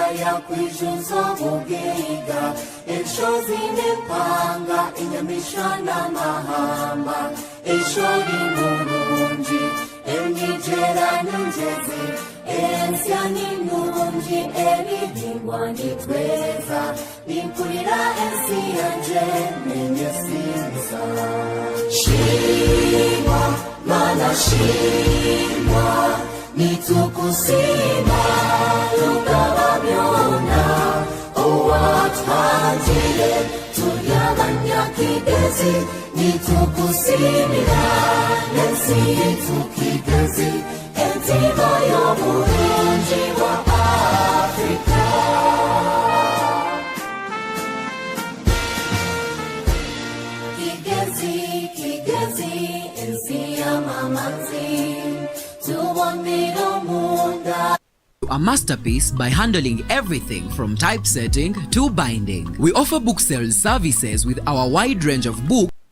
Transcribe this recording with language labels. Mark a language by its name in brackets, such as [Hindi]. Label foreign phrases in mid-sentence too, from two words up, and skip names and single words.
[Chiga] yakwijunza obugiga, enshozi n'empanga, inyamisha n'amahamba, enshori murungi, enigera n'ingezi, ensya n'inurungi, ebihingwa nitweza, nimpurira ensi yanje n'enyesinza. Shimwa, mana shimwa, nitukusima tukaba byona, owatwangire turi abanyakigezi, nitukusimira n'ensi yitu Kigezi, entiba y'oburungi bwa Afrika. Kigezi, Kigezi, ensi y'amamanzi, tubonera omunda. [English] A masterpiece by handling everything from typesetting to binding. We offer book sales services with our wide range of books.